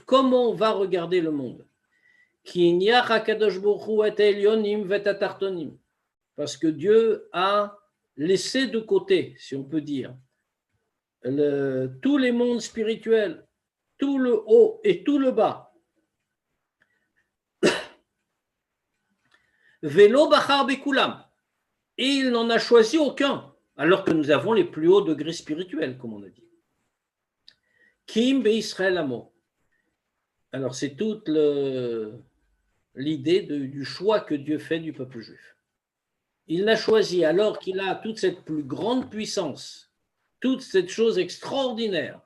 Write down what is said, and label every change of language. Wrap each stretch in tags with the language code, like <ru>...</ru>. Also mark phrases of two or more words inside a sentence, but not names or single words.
<fr>Comment on va regarder le monde? Parce que Dieu a laissé de côté, si on peut dire, tous les mondes spirituels, tout le haut et tout le bas.</fr> <he>ולא בחר בכולם.</he> <fr>Et il n'en a choisi aucun, alors que nous avons les plus hauts degrés spirituels, comme on a dit.</fr> <he>כי אם בישראל עמו.</he> <fr>Alors c'est toute l'idée du choix que Dieu fait du peuple juif. Il l'a choisi alors qu'il a toute cette plus grande puissance, toute cette chose extraordinaire.</fr>